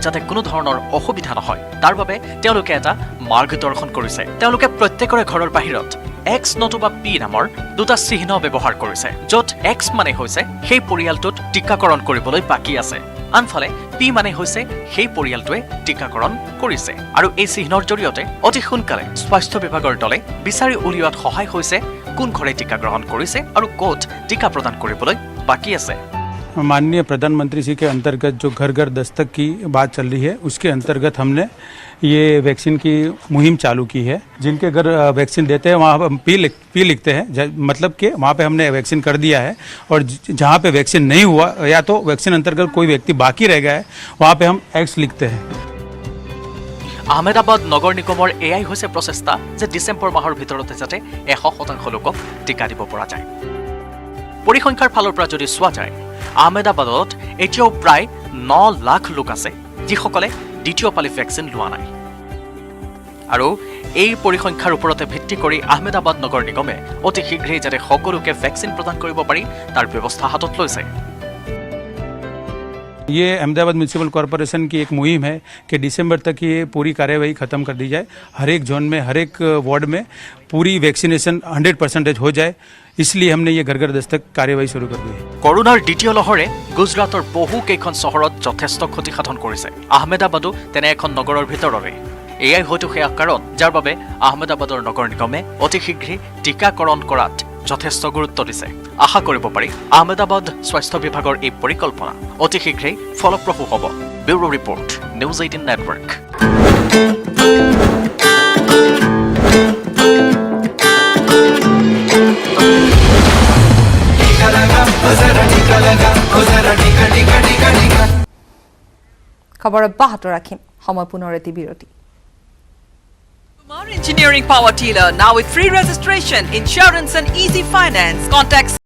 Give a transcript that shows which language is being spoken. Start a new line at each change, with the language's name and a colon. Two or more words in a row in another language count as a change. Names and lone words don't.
Assamese: যাতে কোনো ধৰণৰ অসুবিধা নহয় তাৰ বাবে তেওঁলোকে এটা মাৰ্গদৰ্শন কৰিছে তেওঁলোকে প্ৰত্যেকৰে ঘৰৰ বাহিৰত এক্স নতুবা পি নামৰ দুটা চিহ্ন ব্যৱহাৰ কৰিছে য'ত এক্স মানে হৈছে সেই পৰিয়ালটোত টীকাকৰণ কৰিবলৈ বাকী আছে আনফালে পি মানে হৈছে সেই পৰিয়ালটোৱে টীকাকৰণ কৰিছে আৰু এই চিহ্নৰ জৰিয়তে অতি সোনকালে স্বাস্থ্য বিভাগৰ দলে বিচাৰি উলিওৱাত সহায় হৈছে কোন ঘৰে টীকা গ্ৰহণ কৰিছে আৰু ক'ত টীকা প্ৰদান কৰিবলৈ বাকী আছে
Hindi: माननीय प्रधानमंत्री जी के अंतर्गत जो घर घर दस्तक की बात चल रही है उसके अंतर्गत हमने ये वैक्सीन की मुहिम चालू की है जिनके घर वैक्सीन देते हैं वहाँ पी लिखते हैं मतलब कि वहाँ पे हमने वैक्सीन कर दिया है और जहाँ पे वैक्सीन नहीं हुआ या तो वैक्सीन अंतर्गत कोई व्यक्ति बाकी रह गया है वहाँ पे हम एक्स लिखते हैं
Assamese: আহমেদাবাদ নগৰ নিগমৰ এয়াই হৈছে প্ৰচেষ্টা যে ডিচেম্বৰ মাহৰ ভিতৰতে যাতে 100% লোকক টীকা দিব পৰা যায় পৰিসংখ্যাৰ ফালৰ পৰা যদি চোৱা যায় আহমেদাবাদত এতিয়াও প্ৰায় 9 লাখ লোক আছে যিসকলে দ্বিতীয় পালি ভেকচিন লোৱা নাই আৰু এই পৰিসংখ্যাৰ ওপৰতে ভিত্তি কৰি আহমেদাবাদ নগৰ নিগমে অতি শীঘ্ৰেই যাতে সকলোকে ভেকচিন প্ৰদান কৰিব পাৰি তাৰ ব্যৱস্থা হাতত লৈছে
Hindi: ये अहमदाबाद म्यूनिसिपल कॉरपोरेशन की एक मुहिम है कि दिसंबर तक ये पूरी कार्यवाही खत्म कर दी जाए, हर एक जोन में, हर एक वार्ड में पूरी वैक्सीनेशन 100% हो जाए। इसलिए हमने ये घर घर दस्तक कार्यवाही शुरू कर दी है।
Assamese: কৰোনাৰ দ্বিতীয় লহৰে গুজৰাটৰ বহু কেইখন চহৰত যথেষ্ট ক্ষতি সাধন কৰিছে। আহমেদাবাদো তেনে এখন নগৰৰ ভিতৰৰে। এয়াই হয়তো সেয়া কাৰণ যাৰ বাবে আহমেদাবাদৰ নগৰ নিগমে অতি শীঘ্ৰে টীকাকৰণ কৰাত যথেষ্ট গুৰুত্ব দিছে। আশা কৰিব পাৰি আহমেদাবাদ স্বাস্থ্য বিভাগৰ এই পৰিকল্পনা অতি শীঘ্ৰেই ফলপ্ৰসূ হ'ব।
English: Bureau report,
Assamese: নিউজ 18 নেটৱৰ্ক। খবৰ অব্যাহত ৰাখিম, সময় পুনৰ এটি বিৰতি।
English: Kumar Engineering Power Dealer, now with free registration, insurance and easy finance. Contact